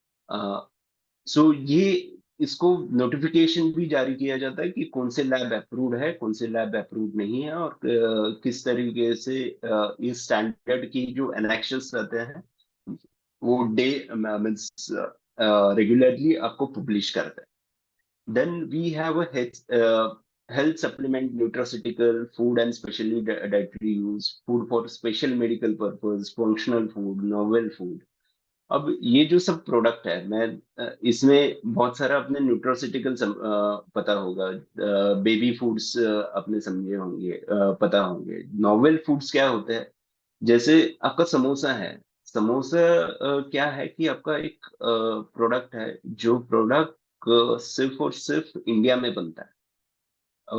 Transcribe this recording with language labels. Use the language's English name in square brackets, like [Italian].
[Hindi] सो ये इसको नोटिफिकेशन भी जारी किया जाता है कि कौन से लैब अप्रूव्ड है, कौन से लैब अप्रूव्ड नहीं है, और किस तरीके से इस स्टैंडर्ड की जो एनेक्शंस रहते हैं वो डे मीन्स रेगुलरली आपको पब्लिश करता है। [English] Then we have a health supplement, nutraceutical, food and specially dietary use, food for special medical purpose, functional food, novel food। [Hindi] अब ये जो सब प्रोडक्ट है, मैं इसमें बहुत सारा अपने न्यूट्रोसिटिकल पता होगा, बेबी फूड्स अपने समझे होंगे, पता होंगे। नॉवेल फूड्स क्या होते हैं, जैसे आपका समोसा है। समोसा क्या है कि आपका एक प्रोडक्ट है, जो प्रोडक्ट सिर्फ और सिर्फ इंडिया में बनता है।